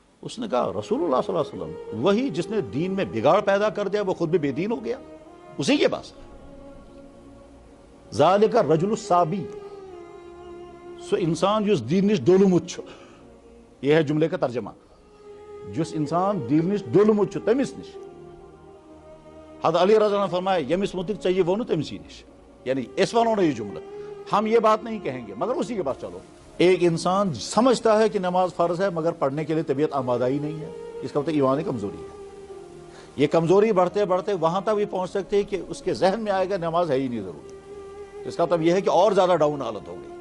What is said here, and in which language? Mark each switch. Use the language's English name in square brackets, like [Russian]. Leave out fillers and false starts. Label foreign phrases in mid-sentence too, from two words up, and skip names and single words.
[Urdu] اس نے کہا رسول اللہ صلی اللہ علیہ وسلم وہی جس نے دین میں بگاڑ پیدا کر دیا وہ خود بھی بے دین ہو گیا، اسی کے پاس [Arabic] ذالک الرجل الصابی، [Kashmiri] سو انسان جس دین نش ڈولمت چھُ، [Urdu] یہ ہے جملے کا ترجمہ، [Kashmiri] جس انسان دین نش ڈولمت چھُ تمس نش، [Urdu] حضرت علی رضی اللہ عنہ فرمایا [Kashmiri] یمس متعلق [Urdu] چاہیے وہ [Kashmiri] تمسی نش، [Urdu] یعنی [Kashmiri] اس ونو نا [Urdu] یہ جملہ، ہم یہ بات نہیں کہیں گے مگر اسی کے پاس چلو۔ ایک انسان سمجھتا ہے کہ نماز فرض ہے مگر پڑھنے کے لیے طبیعت آمادہ ہی نہیں ہے، اس کا مطلب ایمان کمزوری ہے۔ یہ کمزوری بڑھتے بڑھتے وہاں تک بھی پہنچ سکتے ہیں کہ اس کے ذہن میں آئے گا نماز ہے ہی نہیں ضروری، اس کا مطلب یہ ہے کہ اور زیادہ ڈاؤن حالت ہو گئی۔